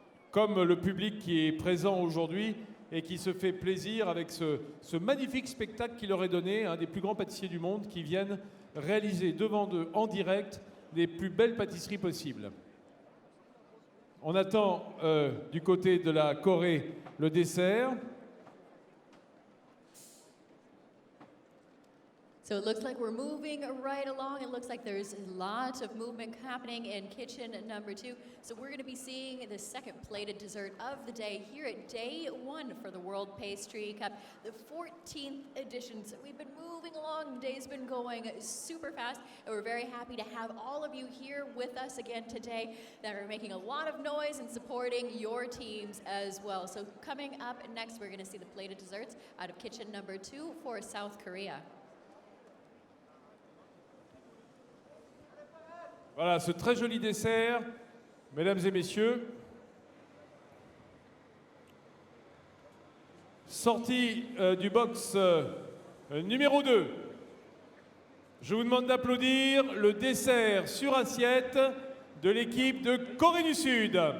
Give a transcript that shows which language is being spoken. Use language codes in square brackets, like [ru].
[fr] Comme le public qui est présent aujourd'hui et qui se fait plaisir avec ce magnifique spectacle qui leur est donné, un des plus grands pâtissiers du monde qui viennent réaliser devant eux en direct les plus belles pâtisseries possibles. On attend du côté de la Corée le dessert. [en] So it looks like we're moving right along. It looks like there's a lot of movement happening in kitchen number 2. So we're going to be seeing the second plated dessert of the day here at day 1 for the World Pastry Cup, the 14th edition. So we've been moving along. The day's been going super fast, and we're very happy to have all of you here with us again today that are making a lot of noise and supporting your teams as well. So coming up next, we're going to see the plated desserts out of kitchen number 2 for South Korea. [fr] Voilà, ce très joli dessert, mesdames et messieurs, sorti du box numéro 2. Je vous demande d'applaudir le dessert sur assiette de l'équipe de Corée du Sud.